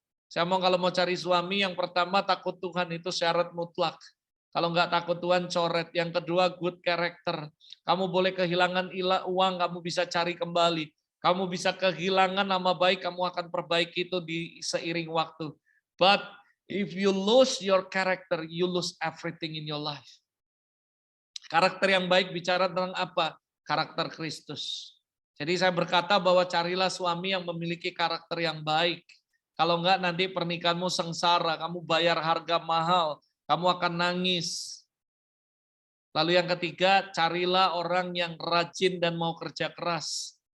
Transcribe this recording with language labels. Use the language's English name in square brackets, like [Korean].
[Indonesian] Saya mau kalau mau cari suami, yang pertama takut Tuhan, itu syarat mutlak. Kalau nggak takut Tuhan, coret. Yang kedua, [English] good character. [Indonesian] Kamu boleh kehilangan uang, kamu bisa cari kembali. Kamu bisa kehilangan nama baik, kamu akan perbaiki itu di seiring waktu. [English] But if you lose your character, you lose everything in your life. [Indonesian] Karakter yang baik bicara tentang apa? Karakter Kristus. Jadi saya berkata bahwa carilah suami yang memiliki karakter yang baik. Kalau enggak nanti pernikahanmu sengsara, kamu bayar harga mahal. Kamu akan nangis. Lalu yang ketiga, carilah orang yang rajin dan mau kerja keras.